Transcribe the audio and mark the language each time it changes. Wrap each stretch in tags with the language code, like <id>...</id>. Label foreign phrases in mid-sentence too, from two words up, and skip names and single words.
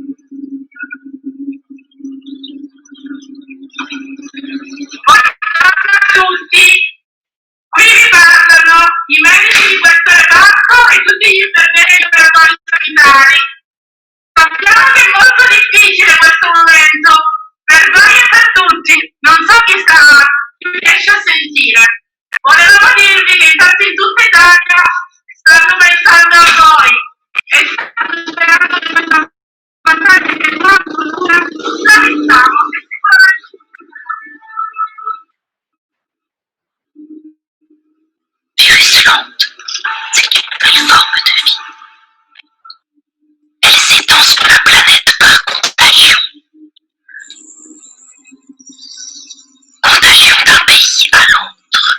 <it>Qui parlano i medici di questo reparto e tutti gli infermieri e operatori sanitari. Sappiamo che è molto difficile questo momento, per voi e per tutti. Non so chi riesce a sentire. Volevamo dirvi che intanto in tutta Italia stanno pensando a voi e stanno sperando che questa battaglia che non futura la vinciamo.</it> <fr>L'islande, c'est une nouvelle forme de vie. Elle s'étend sur la planète par contagion. Contagion d'un pays à l'autre.</fr>